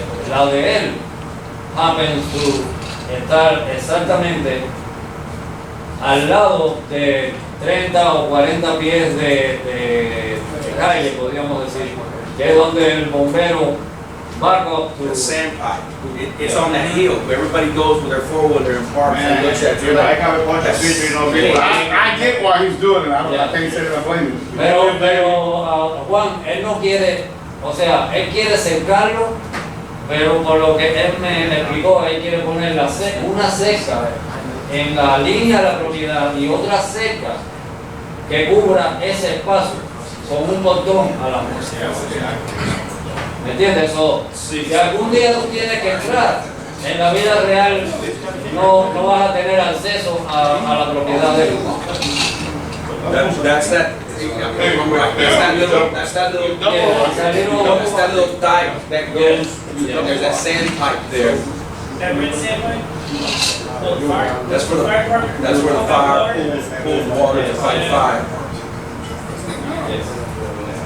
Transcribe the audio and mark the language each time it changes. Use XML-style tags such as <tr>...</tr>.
<es>La de él</es> <en>happens to</en> <es>estar exactamente al lado de 30 o 40 pies de calle, podríamos decir, que es donde el bombero</es> <en>back up to The sandpipe. It's on that hill. Everybody goes with their four-wheeler and parks and looks at it. I have a bunch of people, I get why he's doing it, I can't say that I blame him.</en> <es>Pero Juan, él no quiere, o sea, él quiere cercarlo, pero por lo que él me explicó, él quiere poner una cerca en la línea de la propiedad y otra cerca que cubra ese espacio con un botón a la mesa. ¿Me entiendes? So, si algún día tú tienes que entrar, en la vida real no vas a tener acceso a la propiedad de él.</es> <en>That's that little dike that goes, there's that sand pipe there. That red sandpipe? The fire? That's for the, Fire department? that's where the fire pulls water to fight fire.</en>